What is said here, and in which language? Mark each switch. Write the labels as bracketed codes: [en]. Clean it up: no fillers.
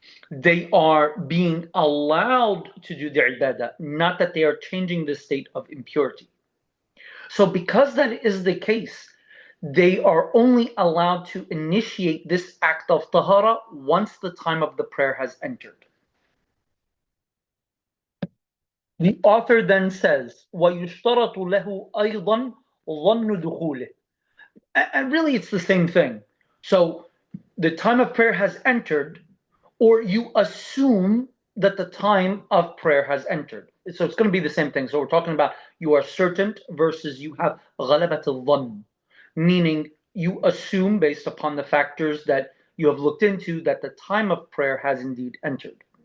[en] They are being allowed to do the ibadah, not that they are changing the state of impurity. So because that is the case, they are only allowed to initiate this act of tahara once the time of the prayer has entered. The author then says, [ar] وَيُشْتَرَطُ لَهُ أَيْضًا ظَنُّ دُخُولِهِ. [en] And really it's the same thing. So the time of prayer has entered, or you assume that the time of prayer has entered. So it's going to be the same thing. So we're talking about you are certain versus you have غَلَبَةُ الظَّنِّ, meaning you assume based upon the factors that you have looked into that the time of prayer has indeed entered.